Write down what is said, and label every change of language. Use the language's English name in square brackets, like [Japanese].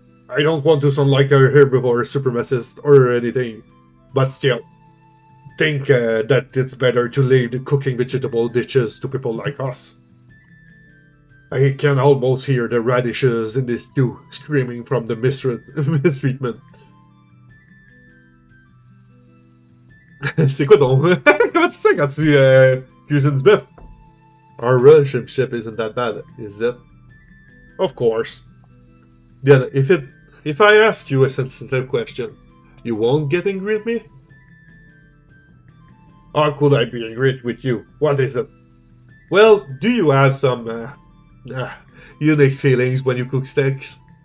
[English] I don't want to sound like a herbivore supremacist or anything, but still, think that it's better to leave the cooking vegetable dishes to people like us. I can almost hear the radishes in this stew screaming from the mistreatment. [French] C'est quoi ton... Comment tu sais quand tu cuisines du bœuf? [English] Our relationship isn't that bad, is it? Of course. Then, if I ask you a sensitive question, you won't get angry at me? How could I be angry with you? What is it? Well, do you have some unique feelings when you cook steaks?